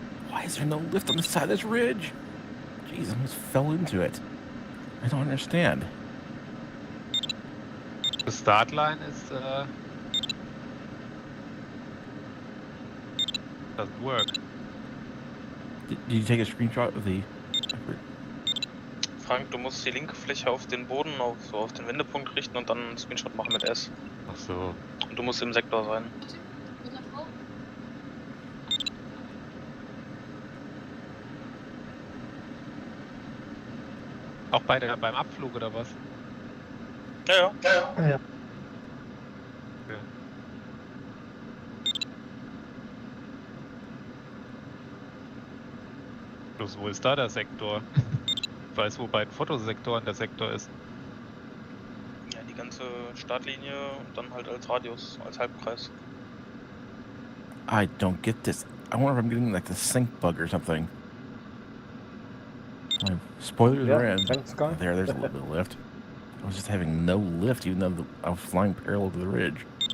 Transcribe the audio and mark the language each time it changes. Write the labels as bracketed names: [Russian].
[English] Why is there no lift on the side of this ridge? Jeez, I almost fell into it. I don't understand. The start line is doesn't work. Did you take a screenshot of the... [German] Frank, du musst die linke Fläche auf den Boden, so auf den Wendepunkt richten und dann einen Screenshot machen mit S. Ach so. Und du musst im Sektor sein. Auch beim Abflug oder was? Ja. Okay. Bloß wo ist da der Sektor? Ich weiß, wo bei den Fotosektoren der Sektor ist. Ja, die ganze Startlinie und dann halt als Radius, als Halbkreis. [English] I don't get this. I wonder if I'm getting like the sync bug or something. Spoilers are in. Thanks, Guy. There's a little bit of lift. I was just having no lift, even though I was flying parallel to the ridge.